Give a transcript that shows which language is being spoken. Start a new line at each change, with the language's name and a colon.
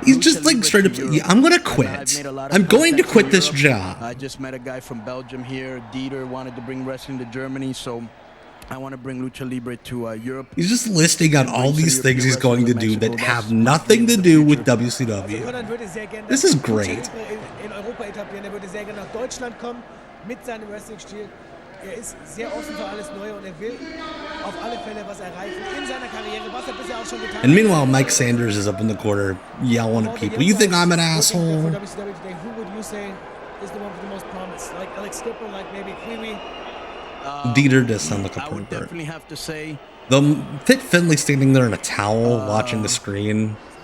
English: He's just like straight up, yeah, I'm gonna quit. I'm going to quit this job. I just met a guy from Belgium here. Dieter wanted to bring wrestling to Germany, so I want to bring Lucha Libre to Europe. He's just listing out all these things he's going to do that have nothing to do with WCW. This is great.
German: In Europa etablieren. Würde sehr gerne nach Deutschland kommen mit seinem Wrestling-Stil. Ist sehr offen für alles Neue und will auf alle Fälle was erreichen in seiner Karriere, was bisher auch schon getan hat.
English: And meanwhile, Mike Sanders is up in the corner yelling at people. You think I'm an asshole? Who would you say is the one with the most promise? Like Alex Skipper, like maybe Kiwi? Dieter does sound like a I would pervert. definitely have to say. Though Fit Finley standing there in a towel watching the screen.